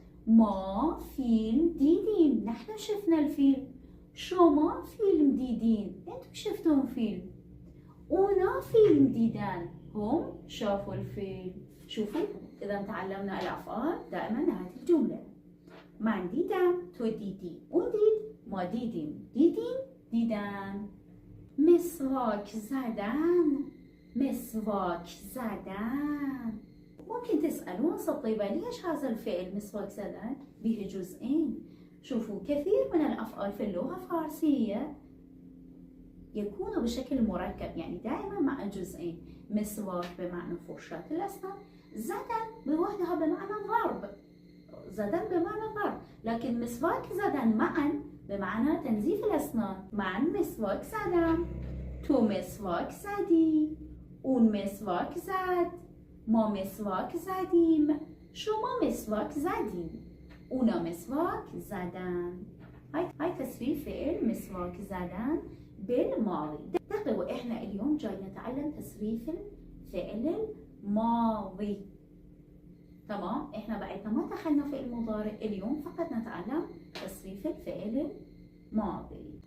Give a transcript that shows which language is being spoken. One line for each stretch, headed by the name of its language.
Persian: ما فيلم ديدين.
Arabic: نحن شفنا الفيلم.
Persian: شما فيلم ديدين.
Arabic: انتم شفتون فيلم.
Persian: اونا فيلم ديدان.
Arabic: هم شافوا الفيلم. شوفوا إذا تعلمنا الأفعال دائما نهاية الجملة.
Persian: من دیدم، تو دیدی، اون دید، ما دیدیم، دیدیم، دیدن. مسواک زدن. مسواك زدن.
Arabic: ممكن تسألون طيبة ليش هذا الفعل مسواك زدن به جزئين؟ شوفوا كثير من الأفعال في اللغة الفارسية يكون بشكل مركب، يعني دائما مع جزئين. مسواك بمعنى فرشاة الأسنان، زدن بوحدها بمعنى ضرب. زدن بمعنى ضرب، لكن مسواك زدن معا بمعنى تنظيف الأسنان.
Persian: من مسواك زدم، تو مسواك زدی، اون مسواک زد، ما مسواک زدیم، شما مسواک زدیم، اونا مسواك زدن.
Arabic: هاي تصريف فعل مسواك زدن بالماضي. دقيقة، احنا اليوم جاي نتعلم تصريف الفعل الماضي. تمام، احنا بعدنا ما دخلنا في المضارع اليوم، فقط نتعلم تصريف الفعل الماضي.